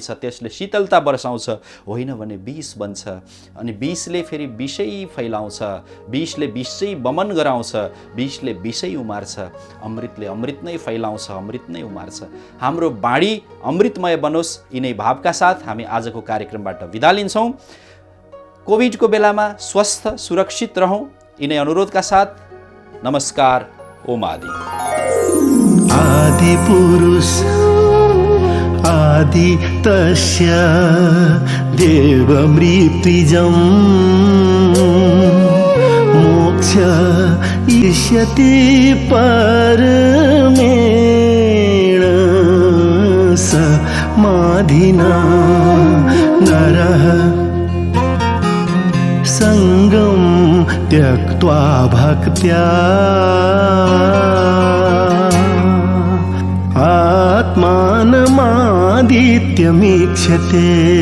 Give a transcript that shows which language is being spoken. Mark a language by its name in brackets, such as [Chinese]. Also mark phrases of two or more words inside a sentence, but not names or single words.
[Nepali] त्यसले शीतलता बर्साउँछ, होइन भने विष बन्छ, अनि विषले फेरि विषै फैलाउँछ, विषले विषै बमन गराउँछ, विषले विषै उमार्छ, अमृतले अमृत नै फैलाउँछ, अमृत नै उमार्छ। हाम्रो बाणी अमृतमय बनोस्, यिनै भावका साथ हामी आजको कार्यक्रमबाट बिदा लिन्छौँ। कोभिडको बेलामा स्वस्थ सुरक्षित रहौं, यिनै अनुरोधका साथ नमस्कार। [Sanskrit] ओम आदि। आदि पुरुष आदि तस्य देव मृत्युजं मोक्ष इष्यति परमेण समाधिना नरः संगम त्यक्त्वा भक्त्या आत्मानमादित्यमीक्षते।